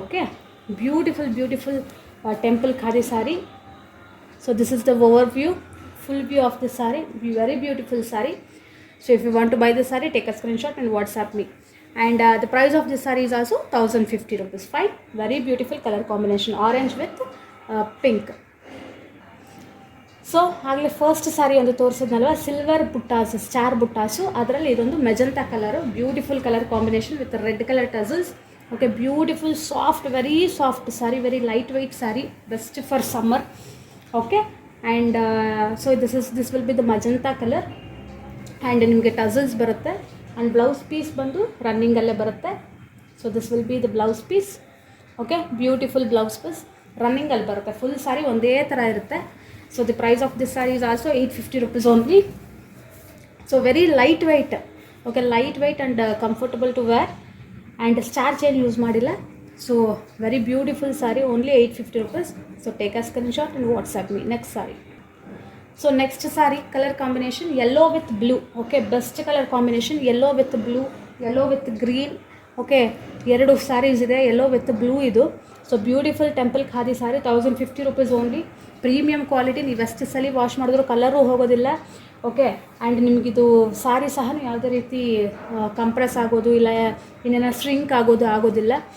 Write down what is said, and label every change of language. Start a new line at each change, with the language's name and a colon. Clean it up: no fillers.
English: Okay, beautiful temple khadi sari. So this is the overview, full view of the sari. Very beautiful sari. So if you want to buy this saree, take a screenshot and WhatsApp me. And the price of this saree is also 1050 rupees. Fine. Very beautiful color combination, orange with pink.
Kannada: So ಆಗಲೇ first ಸಾರಿ ಒಂದು ತೋರಿಸಿದ್ನಲ್ವ, silver ಬುಟ್ಟಾಸು, star ಬುಟ್ಟಾಸು. ಅದರಲ್ಲಿ ಇದೊಂದು
English: Magenta colour, beautiful colour combination with red colour tassels. Okay, beautiful soft, very soft sari, very lightweight sari, best for summer. Okay, and so this will be the magenta colour.
Kannada: And ನಿಮಗೆ tassels ಬರುತ್ತೆ. And blouse piece ಬಂದು ರನ್ನಿಂಗಲ್ಲೇ ಬರುತ್ತೆ.
English: So this will be the blouse piece. Okay, beautiful blouse piece
Kannada: ರನ್ನಿಂಗಲ್ಲಿ ಬರುತ್ತೆ. Full ಸಾರಿ ಒಂದೇ ಥರ ಇರುತ್ತೆ.
English: So the price of this sari is also 850 rupees only. So very light weight. Okay, light weight and comfortable to wear. And starch
Kannada: ಏನು use ಮಾಡಿಲ್ಲ.
English: So very beautiful sari, only 850 rupees. So take a screenshot and WhatsApp me. Next sari. So next saree color combination yellow with blue. Okay, best color combination, yellow with blue. Yellow with green. Okay, 2 saris ಇದೆ, yellow with blue ಇದು. So beautiful temple khadi sari, 1050 rupees only. Premium quality,
Kannada: ನೀವು ಎಷ್ಟು ಸಲ wash ಮಾಡಿದ್ರೂ colour ಹೋಗೋದಿಲ್ಲ. Okay, and ನಿಮಗಿದು ಸಾರಿ ಸಹ ಯಾವುದೇ ರೀತಿ ಕಂಪ್ರೆಸ್ ಆಗೋದು ಇಲ್ಲ ಇನ್ನೇನೋ ಸ್ಟ್ರಿಂಕ್ ಆಗೋದಿಲ್ಲ.